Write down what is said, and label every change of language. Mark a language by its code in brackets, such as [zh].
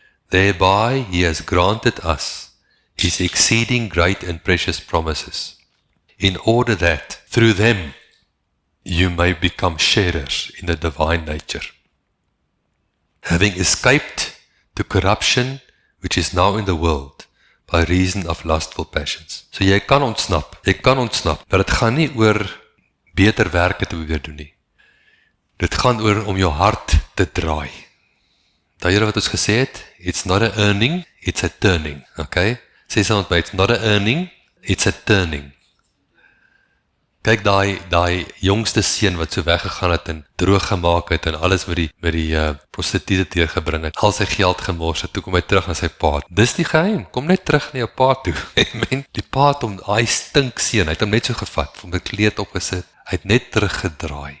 [en] Thereby He has granted us His exceeding great and precious promises, in order that through them you may become sharers in the divine nature, having escaped the corruption which is now in the world by reason of lustful passions. [af] So jy kan ontsnap, maar dit gaan nie oor beter werke te probeer doen nie. Dit gaan oor om jou hart te draai. Daai wat ons gesê het, [en] it's not a earning, it's a turning, [af] okay? Sê saam met my, [en] it's not a earning, it's a turning. [af] Kyk daai jongste seun wat so weggegaan het en droog gemaak het en alles met die prostituie deurgebring het, al sy geld gemors het, toe kom hy terug na sy pa. Dis die geheim, kom net terug na jou pa toe. Amen. Die pa het hom, hy stink seun, hy het hom net so gevat, hom 'n kleed opgesit, hy het net teruggedraai.